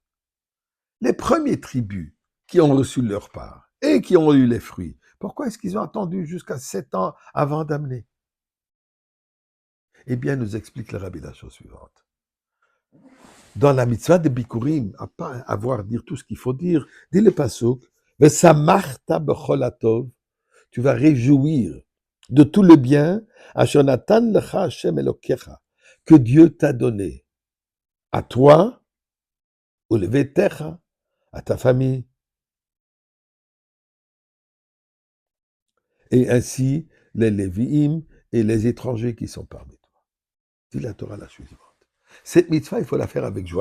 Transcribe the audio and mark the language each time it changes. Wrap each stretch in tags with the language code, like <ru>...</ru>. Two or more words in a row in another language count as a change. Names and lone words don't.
<fr>Les premières tribus qui ont reçu leur part et qui ont eu les fruits, pourquoi est-ce qu'ils ont attendu jusqu'à 7 ans avant d'amener? Eh bien, nous explique le Rabbi la chose suivante. Dans la mitzvah de Bikurim, à pas avoir dire tout ce qu'il faut dire, dit le pasuk,</fr> <he>ושמחת בכל הטוב,</he> <fr>tu vas réjouir de tout le bien,</fr> <he>אשר נתן לך ה' אלוקיך,</he> <fr>que Dieu t'a donné, à toi,</fr> <he>ולביתך,</he> <fr>à ta famille, et ainsi les Lévi'im et les étrangers qui sont parmi toi. Dit la Torah la suivante. Cette mitzvah, il faut la faire avec joie.</fr>